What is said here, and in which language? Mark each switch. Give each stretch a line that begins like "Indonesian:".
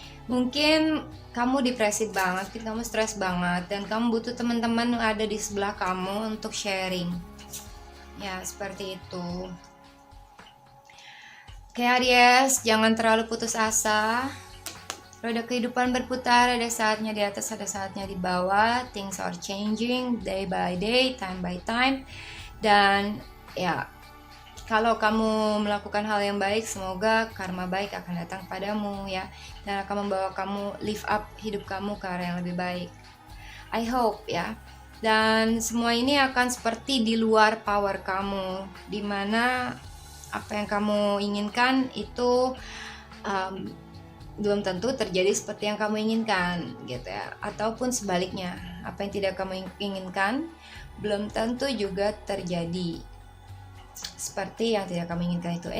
Indonesian: Mungkin kamu depresi banget, mungkin kamu stres banget, dan kamu butuh teman-teman yang ada di sebelah kamu untuk sharing. Ya, seperti itu. Oke Aries, jangan terlalu putus asa. Roda kehidupan berputar, ada saatnya di atas, ada saatnya di bawah.
English: Things are changing day by day, time by time.
Indonesian: Dan ya, kalau kamu melakukan hal yang baik, semoga karma baik akan datang padamu ya, dan akan membawa kamu
English: lift up
Indonesian: hidup kamu ke arah yang lebih baik.
English: I hope
Indonesian: ya. Dan semua ini akan seperti di luar power kamu, dimana apa yang kamu inginkan itu belum tentu terjadi seperti yang kamu inginkan gitu ya, ataupun sebaliknya, apa yang tidak kamu inginkan belum tentu juga terjadi seperti yang tidak kamu inginkan itu.